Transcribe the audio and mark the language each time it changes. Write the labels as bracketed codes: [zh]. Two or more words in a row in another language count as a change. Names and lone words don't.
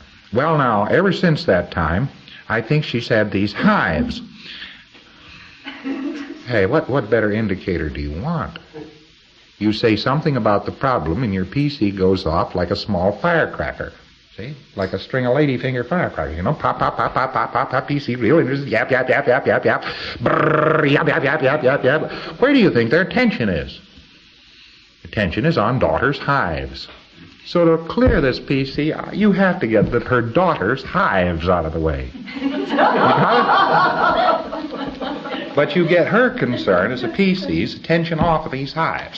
[en] Well, now, ever since that time, I think she's had these hives. Hey, what better indicator do you want? You say something about the problem, and your PC goes off like a small firecracker. See? Like a string of ladyfinger firecracker, you know? Pop, pop, pop, pop, pop, pop, pop, PC, real interested, yap, yap, yap, yap, yap, yap, brrr, yap, yap, yap, yap, yap, yap. Where do you think their attention is? Attention is on daughter's hives. So to clear this PC, you have to get her daughter's hives out of the way. But you get her concern as a PC's attention off of these hives.